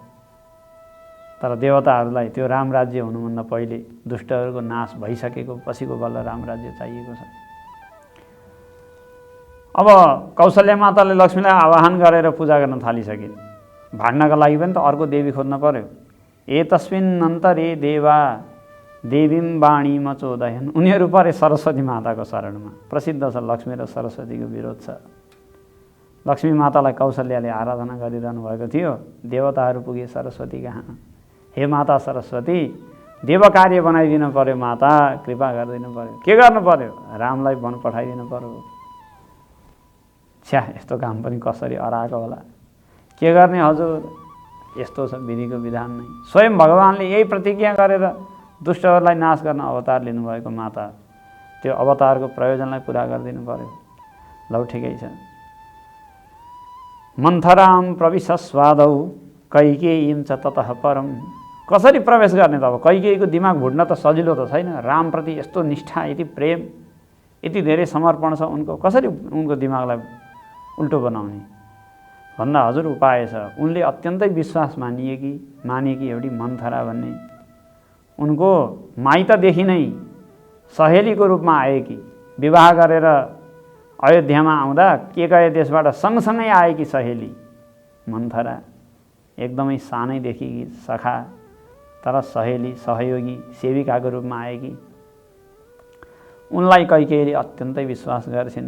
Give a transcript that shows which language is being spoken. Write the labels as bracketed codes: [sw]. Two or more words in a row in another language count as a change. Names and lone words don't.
[ne] तर देवताहरूलाई त्यो राम राज्य हुनुभन्दा पहिले दुष्टहरूको नाश भइसकेको पछिको बल्ल राम राज्य चाहिएको छ। अब कौशल्या माताले लक्ष्मीलाई आवाहन गरेर पूजा गर्न थालिसकिन्। भाड्नका लागि पनि त अर्को देवी खोज्न पर्यो। [sa] एतस्मिन् अन्तरे देवा देवीं वाणी मचोदयन्। [ne] उनीहरू परे सरस्वती माताको शरणमा। प्रसिद्ध छ लक्ष्मी र सरस्वतीको विरोध छ। लक्ष्मी मातालाई कौशल्याले आराधना गरिरहनु भएको थियो। देवताहरू पुगे सरस्वती कहाँ। हे माता सरस्वती, देव कार्य बनाइदिनु पर्यो, माता कृपा गरिदिनु पर्यो। के गर्नु पर्यो? रामलाई वन पठाइदिनु पर्यो। छ्या, यस्तो काम पनि कसरी अराएको होला। के गर्ने हजुर, यस्तो छ विधिको विधान नै। स्वयं भगवानले यही प्रतिज्ञा गरेर दुष्टहरूलाई नाश गर्न अवतार लिनुभएको माता, त्यो अवतारको प्रयोजनलाई पुरा गरिदिनु पर्यो। लौ ठिकै छ। [sa] मन्थराम प्रविशस्वादौ कैकेयीं च ततः परम। [ne] कसरी प्रवेश गर्ने त? अब कैकेयीको दिमाग भुट्न त सजिलो त छैन। रामप्रति यस्तो निष्ठा, यति प्रेम, यति धेरै समर्पण छ उनको, कसरी उनको दिमागलाई उल्टो बनाउने भन्दा हजुर उपाय छ। उनले अत्यन्तै विश्वास मानिएकी एउटी मन्थरा भन्ने उनको माइतदेखि नै सहेलीको रूपमा आएकी, विवाह गरेर अयोध्यामा आउँदा केकय देशबाट सँगसँगै आएकी सहेली मन्थरा, एकदमै सानैदेखि सखा तर सहेली, सहयोगी, सेविकाको रूपमा आएकी उनलाई कैकेयीले अत्यन्तै विश्वास गर्छिन्।